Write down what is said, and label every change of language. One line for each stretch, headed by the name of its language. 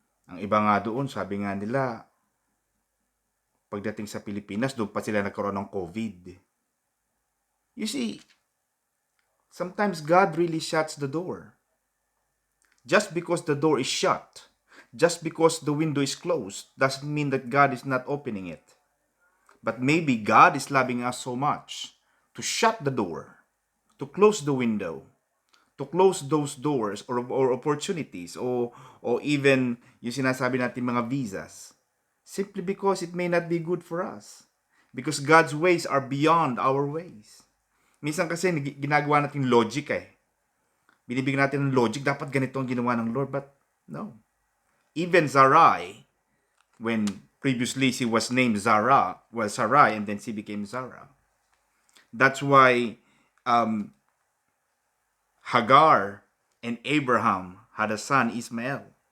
Filipino: Ang iba nga doon, sabi nga nila, pagdating sa Pilipinas, doon pa sila nagkaroon ng COVID.
English: You see, sometimes God really shuts the door. Just because the door is shut, just because the window is closed, doesn't mean that God is not opening it. But maybe God is loving us so much to shut the door, to close the window, to close those doors or opportunities or even
Filipino: yung sinasabi natin mga
English: visas, simply because it may not be good for us. Because God's ways are beyond our ways.
Filipino: Minsan kasi ginagawa natin logic eh. Binibigyan natin ng logic, dapat ganito ang ginawa ng Lord.
English: But no. Even Sarai, when previously she was named Sarai, and then she became Zara. That's why Hagar and Abraham had a son, Ismael.